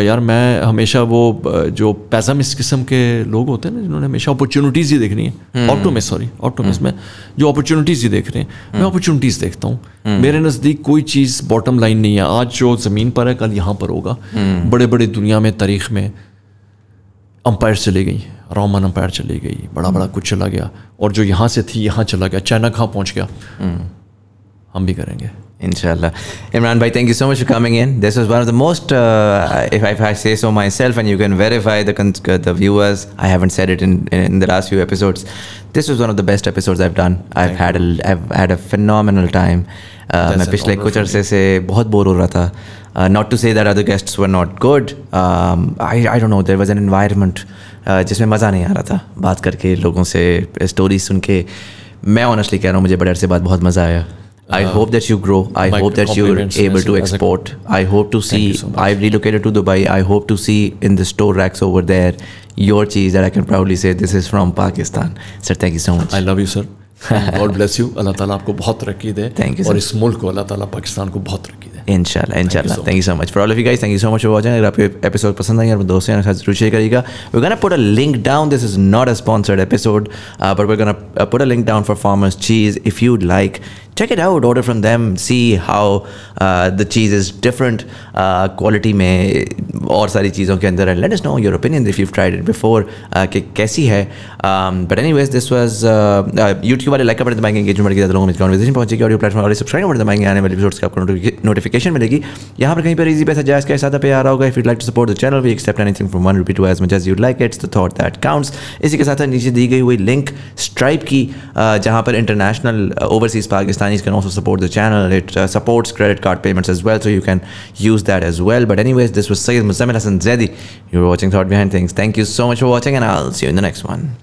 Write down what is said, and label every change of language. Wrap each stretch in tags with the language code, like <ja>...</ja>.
<ur>یار میں ہمیشہ وہ جو پیسمسٹ قسم کے لوگ ہوتے ہیں نا، جنہوں نے ہمیشہ اپرچونیٹیز ہی دیکھنی ہے، آپٹومسٹ میں جو اپرچونیٹیز ہی دیکھ رہے ہیں، میں اپرچونیٹیز دیکھتا ہوں. میرے نزدیک کوئی چیز باٹم لائن نہیں ہے. آج جو زمین پر ہے کل یہاں پر ہوگا. بڑے بڑے دنیا میں تاریخ میں امپائر چلی گئی، رومن امپائر چلی گئی، بڑا کچھ چلا گیا، اور جو یہاں سے تھی یہاں چلا گیا، چائنا کہاں پہنچ گیا. ہم بھی کریں گے</ur> <ar>Inshallah.</ar> <en>Imran bhai, thank you so much for coming in. This was one of the most, if I say so myself, and you can verify the viewers, I haven't said it in the last few episodes. This was one of the best episodes I've done. I've had a phenomenal time.</en> <ur>میں پچھلے کچھ عرصے سے بہت bore ہو رہا تھا.</ur> <en>Not to say that other guests were not good. I don't know. There was an environment</en> <ur>جس میں مزہ نہیں آ رہا تھا بات کر کے، لوگوں سے اسٹوریز سن کے. میں آنیسٹلی کہہ رہا ہوں مجھے بڑے عرصے بعد بہت مزہ آیا.</ur> <en>I hope that you grow. I hope that you're able to export. I hope to see. I've relocated to Dubai. I hope to see in the store racks over there your cheese that I can proudly say this is from Pakistan. Sir, thank you so much. I love you, sir. God bless you.</en> <ur>اللہ تعالیٰ آپ کو بہت ترقی دے.</ur> <en>Thank you, sir.</en> <ur>اور اس ملک کو اللہ تعالیٰ پاکستان کو بہت ترقی دے.</ur> <en>Inshallah. Thank you so much. For all of you guys, thank you so much for watching.</en> <ur>اگر آپ کو ایپیسوڈ پسند آئی اور دوستوں کے ساتھ ضرور شیئر کریے گا.</ur> <en>We're gonna put a link down. This is not a sponsored episode, but we're gonna put a link down for Farmer's Cheese. If you'd like, check it out, order from them, see how the cheese is different quality</en> <ur>میں اور ساری چیزوں کے اندر.</ur> <en>Let us know your opinions if you've tried it before,</en> <ur>کہ کیسی ہے.</ur> <en>But anyways, this was</en> <ur>YouTube والے like کا بٹن دبائیں گے، انگیجمنٹ کے زیادہ لوگوں میں کنورسیشن پہنچے گی. آڈیو پلیٹ فارم والے سبسکرائب کا بٹن دبائیں گے، آنے والے ایپیسوڈس کی آپ کو نوٹیفیکیشن ملے گی. یہاں پر کہیں پر ایزی پیسہ جائز کا حساب پہ آ رہا ہوگا.</ur> <en>If you'd like to support the channel, we accept anything from 1 rupee to as much as you'd like. It's the thought that counts.</en> <ur>اسی کے ساتھ نیچے دی گئی ہوئی لنک اسٹرائپ کی، جہاں پر international</ur> <en>overseas Pakistanis can also support the channel. It supports credit card payments as well, so you can use that as well. But anyways, this was Sayyid Muzammil Hassan Zaidi. You were watching Thought Behind Things. Thank you so much for watching, and I'll see you in the next one.</en>